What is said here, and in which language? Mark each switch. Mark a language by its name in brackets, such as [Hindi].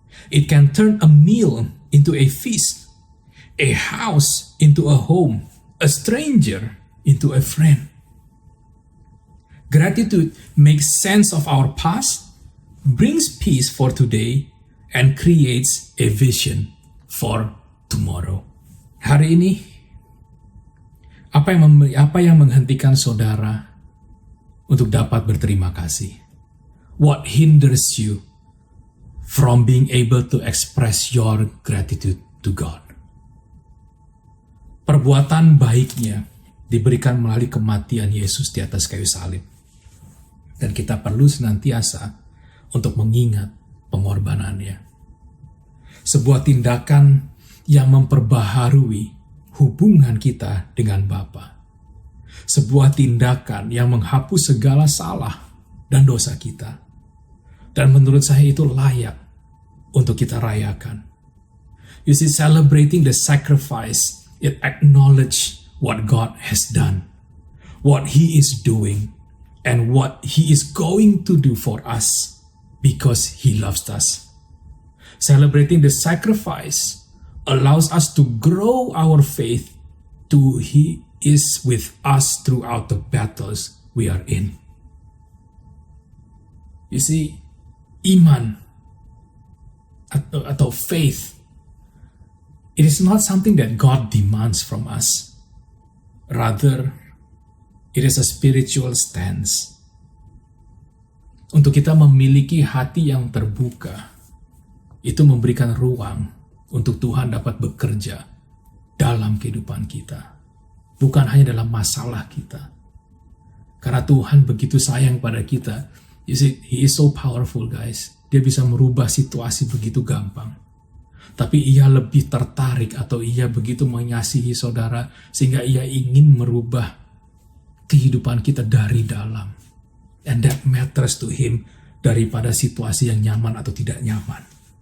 [English] It can turn a meal into a feast, a house into a home, a stranger into a friend. Gratitude makes sense of our past, brings peace for today, and creates a vision for tomorrow. [Indonesian] Hari ini, apa yang menghentikan saudara untuk dapat berterima kasih? [English] What hinders you from being able to express your gratitude to God? [Indonesian] Perbuatan baiknya diberikan melalui kematian Yesus di atas kayu salib. Dan kita perlu senantiasa untuk mengingat pengorbanannya. Sebuah tindakan yang memperbaharui hubungan kita dengan Bapa. Sebuah tindakan yang menghapus segala salah dan dosa kita. Dan menurut saya itu layak untuk kita rayakan. [English] You see, celebrating the sacrifice, it acknowledge what God has done, what He is doing, and what He is going to do for us because He loves us. Celebrating the sacrifice allows us to grow our faith to He is with us throughout the battles we are in. You see, [Indonesian] iman atau [English] faith, it is not something that God demands from us. Rather, it is a spiritual stance. [Indonesian] Untuk kita memiliki hati yang terbuka, itu memberikan ruang untuk Tuhan dapat bekerja dalam kehidupan kita. Bukan hanya dalam masalah kita. Karena Tuhan begitu sayang pada kita. [English] You see, He is so powerful, guys. [Indonesian] Dia bisa merubah situasi begitu gampang. Tapi ia lebih tertarik atau ia begitu mengasihi saudara sehingga ia ingin merubah kehidupan kita dari dalam. [English] And that matters to Him [Indonesian] daripada situasi yang nyaman atau tidak nyaman.